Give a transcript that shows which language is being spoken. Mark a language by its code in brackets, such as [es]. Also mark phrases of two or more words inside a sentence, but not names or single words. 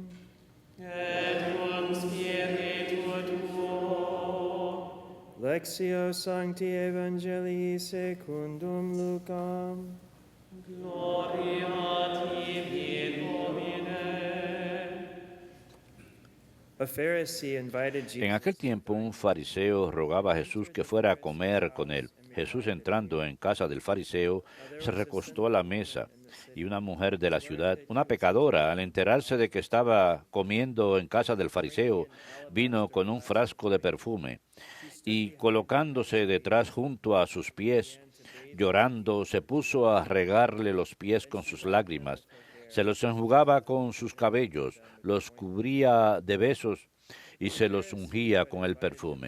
[la] Et cum spiritu tuo. Lectio Sancti Evangelii secundum Lucam. Gloria tibi, Domine. [en] A Pharisee invited [es] En [en] Jesus. [es] aquel tiempo un fariseo rogaba a Jesús que fuera a comer con él. Jesús, entrando en casa del fariseo, se recostó a la mesa, y una mujer de la ciudad, una pecadora, al enterarse de que estaba comiendo en casa del fariseo, vino con un frasco de perfume, y colocándose detrás junto a sus pies, llorando, se puso a regarle los pies con sus lágrimas, se los enjugaba con sus cabellos, los cubría de besos y se los ungía con el perfume.